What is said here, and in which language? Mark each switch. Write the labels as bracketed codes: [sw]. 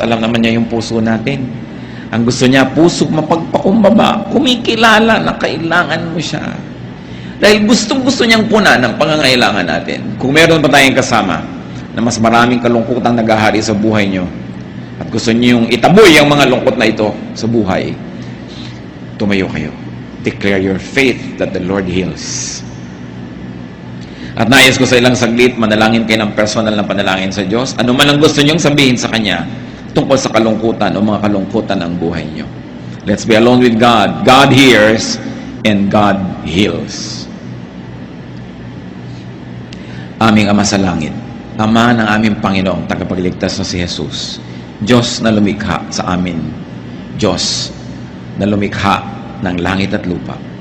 [tl] Alam naman niya yung puso natin. Ang gusto niya, puso mapagpakumbaba, kumikilala na kailangan mo siya. Dahil gustong-gusto niyang puna ng pangangailangan natin. Kung meron pa tayong kasama na mas maraming kalungkutang naghahari sa buhay niyo, at gusto niyo yung itaboy ang mga lungkot na ito sa buhay, tumayo kayo. [en] Declare your faith that the Lord heals. [tl] At nais ko sa ilang saglit, manalangin kayo ng personal na panalangin sa Diyos. Ano man ang gusto niyong sabihin sa Kanya tungkol sa kalungkutan o mga kalungkutan ng buhay niyo. [en] Let's be alone with God. God hears and God heals. [tl] Aming Ama sa langit, Ama ng aming Panginoong tagapagligtas na si Jesus, Diyos na lumikha sa amin, Diyos na lumikha ng langit at lupa.